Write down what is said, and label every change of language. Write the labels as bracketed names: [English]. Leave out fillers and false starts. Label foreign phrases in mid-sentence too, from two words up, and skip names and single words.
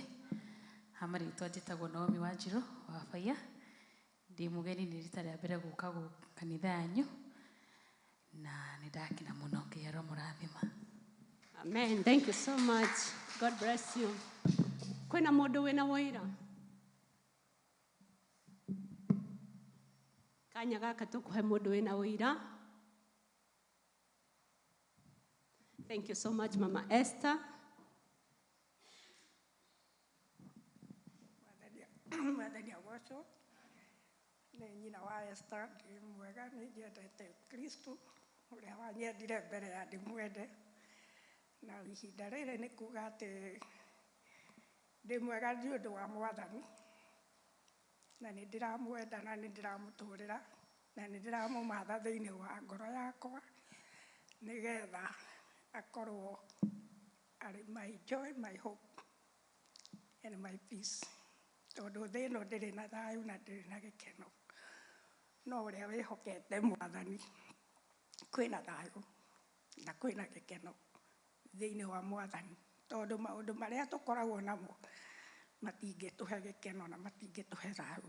[Kikuyu] Hamarĩtwa njĩtagwo Naomi Wanjirũ wa Baiya. Ndĩ mũgeni nĩ rita rĩa mbere gũka kanitha yanyu na nĩ ndakena mũno. Ngai aromũrathima. [English] Amen. Thank you so much. God bless you. [Kikuyu] Kwĩna mũndũ wĩna wĩra? Kanya gaka tũkũhe mũndũ wĩna wĩra. [English] Thank you so much, Mama Esther. [Kikuyu] Mwathani agocwo. Nĩ nyina wa Esther. Ndĩ mwega, nĩ nyendete Kristo ũrĩa wanyendire mbere ya ndĩmwende. Na ihinda rĩrĩ nĩ kuuga atĩ ndĩ mwega nĩ ũndũ wa Mwathani, na nĩ ndĩramwenda na nĩ ndĩramũtũũrĩra na nĩ ndĩramũmatha thĩinĩ wa ngoro yakwa nĩgetha akorwo arĩ [English] my joy, my hope and my peace. [Kikuyu] Tondũ thĩ ĩno ndĩrĩ na thayũ na ndĩrĩ na gĩkeno, no ũrĩa wĩhokete Mwathani kwĩna thayũ na kwĩna gĩkeno thĩinĩ wa Mwathani. Tondũ maũndũ marĩa tũkoragwo namo matingĩtũhe gĩkeno na matingĩtũhe thayũ.